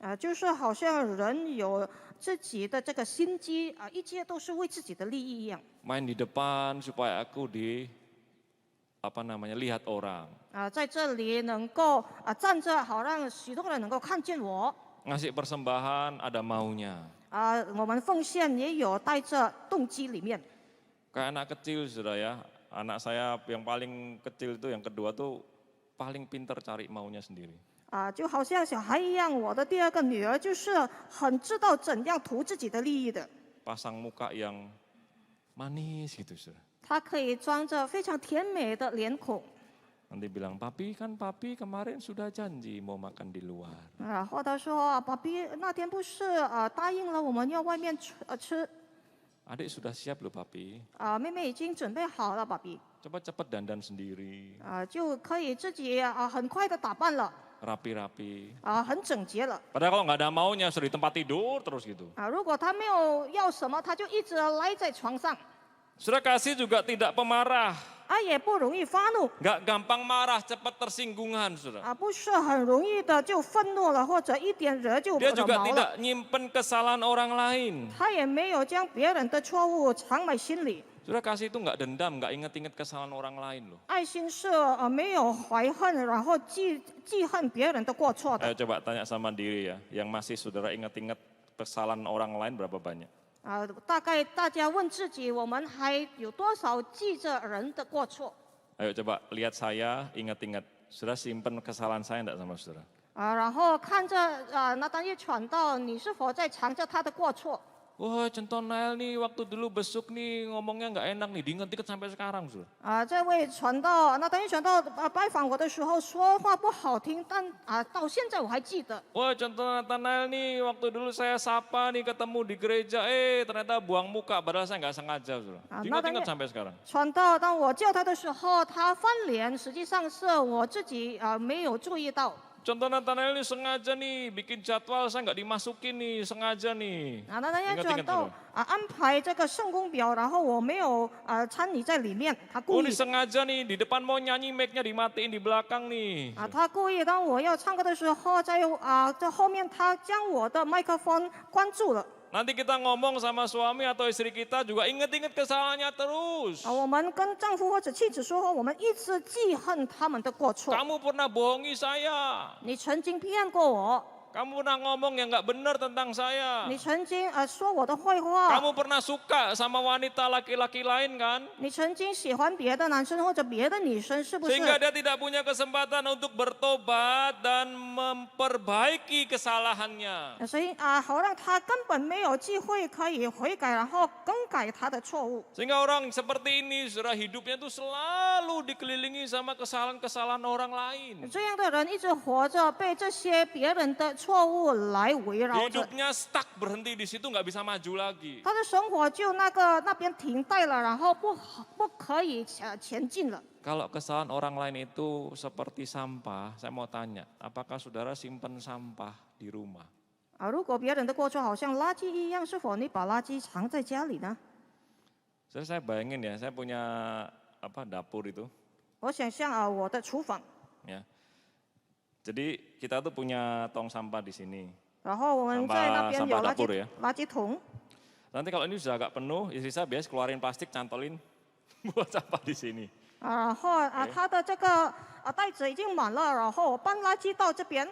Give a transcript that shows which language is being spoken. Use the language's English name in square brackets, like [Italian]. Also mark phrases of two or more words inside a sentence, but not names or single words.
[Chinese] 就是好像人有自己的这个心机一切都是为自己的利益一样。 [Indonesian] Main di depan supaya aku lihat orang. [Chinese] 在这里能够站着，好让许多人能够看见我。 [Indonesian] Ngasih persembahan ada maunya. [Chinese] 我们奉献也有带着动机里面。 [Indonesian] Kayak anak kecil saudara ya, anak saya yang paling kecil itu yang kedua tuh paling pinter cari maunya sendiri. [Chinese] 就好像小孩一样，我的第二个女儿就是很知道怎样图自己的利益的。 [Indonesian] Pasang muka yang manis gitu saudara. [Chinese] 她可以装着非常甜美的脸孔， [Indonesian] Nanti bilang, papi kemarin sudah janji mau makan di luar. [Chinese] 然后她说：“爸比那天不是答应了我们要外面吃 [Indonesian] Adik sudah siap loh papi. [Chinese] 妹妹已经准备好了，爸比 [Indonesian] Coba cepet dandan sendiri, [Chinese] 就可以自己很快的打扮了， [Indonesian] rapi-rapi. [Chinese] 很整洁了。 [Indonesian] Padahal kalau nggak ada maunya, sudah di tempat tidur terus gitu. [Chinese] 如果她没有要什么，她就一直赖在床上， [Indonesian] Saudara kasih juga tidak pemarah, [Chinese] 也不容易发怒。 [Indonesian] nggak gampang marah, cepat tersinggungan saudara. [Chinese] 不是很容易的就愤怒了，或者一点惹就 [Indonesian] Dia [Chinese] 惹 [Indonesian] juga [Chinese] 毛 [Indonesian] tidak [Chinese] 了。 [Indonesian] nyimpen kesalahan orang lain. [Chinese] 他也没有将别人的错误藏在心里。 [Indonesian] Saudara kasih itu nggak dendam, nggak inget-inget kesalahan orang lain loh. [Chinese] 爱心是没有怀恨，然后记恨别人的过错的。 [Indonesian] Ayo coba tanya sama diri ya, yang masih saudara inget-inget kesalahan orang lain berapa banyak? [Chinese] 大概大家问自己，我们还有多少记着人的过错？ [Indonesian] Ayo coba lihat saya, ingat-ingat. Saudara simpen kesalahan saya enggak sama saudara? [Chinese] 然后看着那当一传道，你是否在藏着他的过错？ [Indonesian] Wah, contoh Nael nih waktu dulu besuk nih ngomongnya nggak enak nih, diinget-inget sampai sekarang saudara. [Chinese] 这位传道，那当一传道拜访我的时候说话不好听，但到现在我还记得。 [Indonesian] Wah, contoh Nathanael nih waktu dulu saya sapa nih ketemu di gereja, ternyata buang muka padahal saya nggak sengaja saudara. Diinget-inget sampai sekarang. [Chinese] 传道，当我叫他的时候，他翻脸，实际上是我自己没有注意到。 [Indonesian] Contoh Nathanael nih sengaja nih bikin jadwal saya nggak dimasukin nih, sengaja nih. [Chinese] 那当一传 [Indonesian] Ingat-ingat [Chinese] 道 [Indonesian] saudara. [Chinese] 安排这个圣公表，然后我没有参与在里面，他 Oh 故 [Indonesian] ini [Chinese] 意。 [Indonesian] sengaja nih di depan mau nyanyi mic-nya dimatiin di belakang nih. [Chinese] 他故意，当我要唱歌的时候，在后面他将我的麦克风关住了。 [Indonesian] Nanti kita ngomong sama suami atau istri kita juga inget-inget kesalahannya terus. [Chinese] 我们跟丈夫或者妻子说，我们一直记恨他们的过错。 [Indonesian] Kamu pernah bohongi saya. [Chinese] 你曾经骗过我， [Indonesian] Kamu pernah ngomong yang nggak benar tentang saya. [Chinese] 你曾经说我的坏话， [Indonesian] Kamu pernah suka sama wanita laki-laki lain kan? [Chinese] 你曾经喜欢别的男生或者别的女生，是不是？ [Indonesian] Sehingga dia tidak punya kesempatan untuk bertobat dan memperbaiki kesalahannya. [Chinese] 所以好让他根本没有机会可以悔改，然后更改他的错误。 [Indonesian] Sehingga orang seperti ini, saudara, hidupnya itu selalu dikelilingi sama kesalahan-kesalahan orang lain. [Chinese] 这样的人一直活着，被这些别人的错误来围绕着， [Indonesian] Hidupnya stuck berhenti di situ nggak bisa maju lagi. [Chinese] 他的生活就那边停滞了，然后不可以前进了。 [Indonesian] Kalau kesalahan orang lain itu seperti sampah, saya mau tanya, apakah saudara simpen sampah di rumah? [Chinese] 如果别人的过错好像垃圾一样，是否你把垃圾藏在家里呢？ [Indonesian] Saya bayangin ya, saya punya dapur itu, [Chinese] 我想象我的厨房， [Indonesian] ya. Jadi kita tuh punya tong sampah di sini. [Chinese] 然后我们在那边有 [Indonesian] sampah dapur ya. [Chinese] 垃圾桶。 [Indonesian] Nanti kalau ini sudah agak penuh, istri saya biasa keluarin plastik, cantolin buat sampah di sini. [Chinese] 然后它的这个袋子已经满了，然后我搬垃圾到这边，